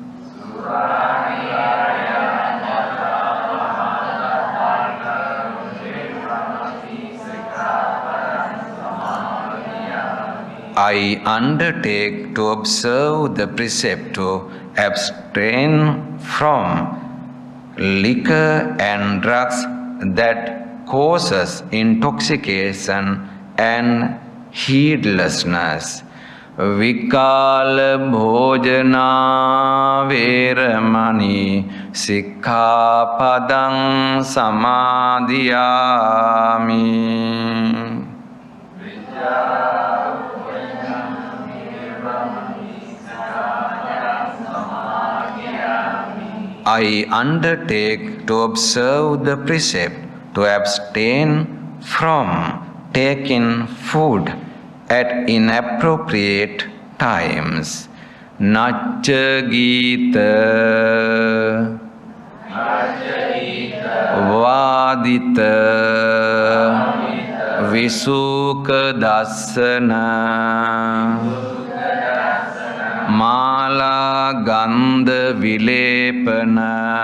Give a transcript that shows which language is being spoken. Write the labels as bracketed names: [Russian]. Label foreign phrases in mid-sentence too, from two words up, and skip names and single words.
[English] I undertake to observe the precept to abstain from liquor and drugs that causes intoxication and heedlessness. [Pali] Vikala bhojana veramani sikkhapadang samadhiyami. [English] I undertake to observe the precept to abstain from taking food at inappropriate times. [Pali] Nacha Gita Vadita Visuka Dasana Mala Gandha Vilepana